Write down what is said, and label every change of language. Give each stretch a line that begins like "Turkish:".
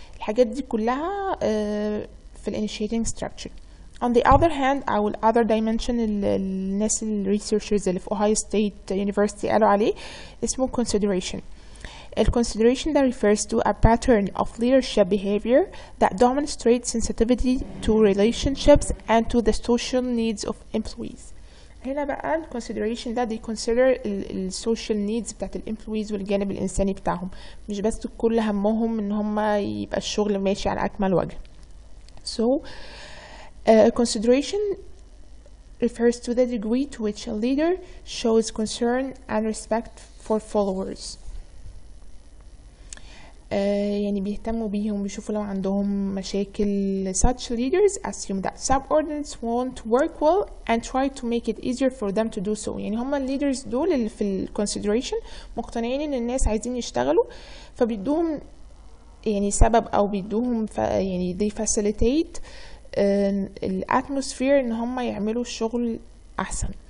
Arabic: الحاجات دي كلها في initiating structure.
English: On the other hand,
Arabic: أو other dimension الناس researchers اللي في Ohio State University قالوا عليه اسمه consideration.
English: Consideration that refers to a pattern of leadership behavior that demonstrates sensitivity to relationships and to the social needs of employees.
Arabic: هنا بقى consideration ده
English: they consider social needs
Arabic: بتاعت employees والجانب الإنساني بتاعهم، مش بس كل همهم إن هم يبقى الشغل ماشي على أكمل وجه.
English: So consideration refers to the degree to which a leader shows concern and respect for followers.
Arabic: يعني بيهتموا بيهم، بيشوفوا لو عندهم مشاكل.
English: Such leaders assume that subordinates won't work well and try to make it easier for them to do so.
Arabic: يعني هم الليدرز دول اللي في ال consideration مقتنعين ان الناس عايزين يشتغلوا، فبيدوهم يعني سبب او بيدوهم يعني
English: they facilitate
Arabic: الاتموسفير ان هم يعملوا الشغل احسن.